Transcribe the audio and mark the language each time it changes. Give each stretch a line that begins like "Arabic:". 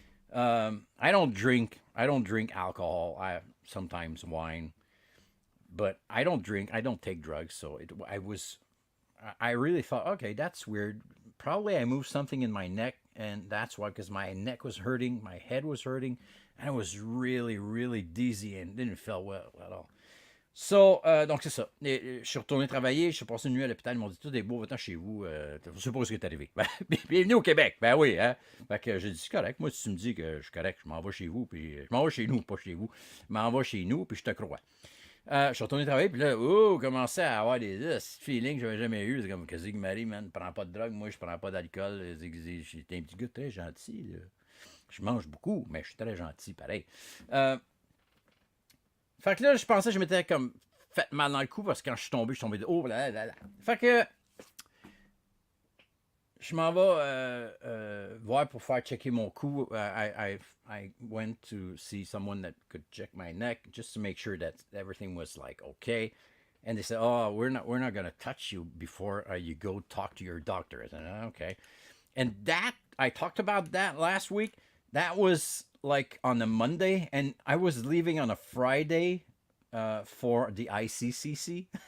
English: I don't drink alcohol. I sometimes wine, but I don't drink. I don't take drugs. So I really thought, okay, that's weird. Probably I moved something in my neck, and that's why, because my neck was hurting, my head was hurting, and I was really, really dizzy and didn't feel well at all.
French: So, donc c'est ça. Je suis retourné travailler, je suis passé une nuit à l'hôpital, ils m'ont dit, tout est beau, va-t'en chez vous, je sais pas ce qui est arrivé. Bienvenue au Québec, ben oui, hein. Fait que j'ai dit, c'est correct, moi si tu me dis que je suis correct, je m'en vais chez vous, puis je m'en vais chez nous, pas chez vous, je m'en vais chez nous, puis je te crois. Je suis retourné travailler, puis là, commençais à avoir des feelings que j'avais jamais eu. C'est comme, qu'est-ce que Marie, man, prends pas de drogue, moi, je prends pas d'alcool. J'étais un petit gars très gentil, là. Je mange beaucoup, mais je suis très gentil, pareil. Fait que là, je pensais que je m'étais comme fait mal dans le cou parce que quand je suis tombé de haut, là. Fait que je m'en vais voir pour faire checker mon cou.
English: I went to see someone that could check my neck just to make sure that everything was like okay. And they said, "Oh, we're not going to touch you before you go talk to your doctor." I said, "Okay." And that I talked about that last week. That was like on a Monday, and I was leaving on a Friday for the ICCC.